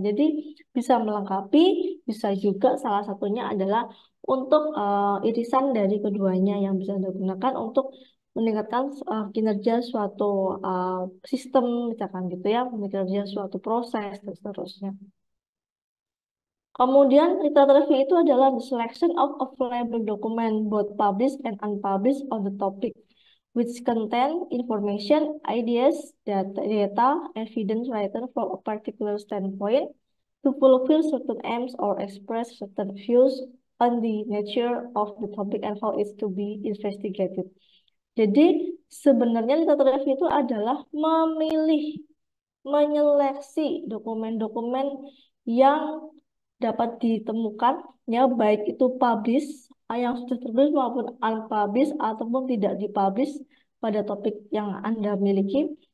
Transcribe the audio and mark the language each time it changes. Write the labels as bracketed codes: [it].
[id] Jadi bisa melengkapi, bisa juga salah satunya adalah untuk irisan dari keduanya yang bisa Anda gunakan untuk meningkatkan kinerja suatu uh, sistem misalkan gitu ya, kinerja suatu proses dan seterusnya. Kemudian literature review itu adalah [en] the selection of available document, both published and unpublished on the topic, which contain information, ideas, data, evidence written from a particular standpoint to fulfill certain aims or express certain views on the nature of the topic and how it's to be investigated. [id] Jadi sebenarnya literature review itu adalah menyeleksi dokumen-dokumen yang dapat ditemukan, ya baik itu publish yang sudah tertulis maupun unpublished ataupun tidak dipublish pada topik yang Anda miliki,